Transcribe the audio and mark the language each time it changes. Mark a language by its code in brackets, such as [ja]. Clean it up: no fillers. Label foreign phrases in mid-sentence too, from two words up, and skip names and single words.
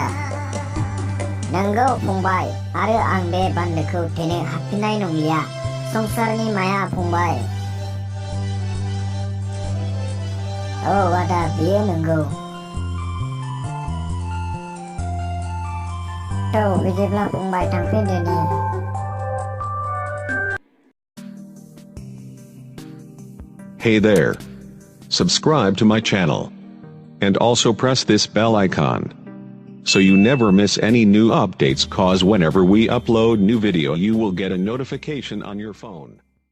[brx] नंगौ फंबाय, आरो आं बे बान्दोखौ थेनो हाफिननाय नंलिया। संसारनि माया फंबाय। औ आदा बियो नंगौ। औ बिदिब्ला फंबाय थांफिनदोनि। [en] Hey there. Subscribe to my channel. And also press this bell icon, so you never miss any new updates, cause whenever we upload new video you will get a notification on your phone.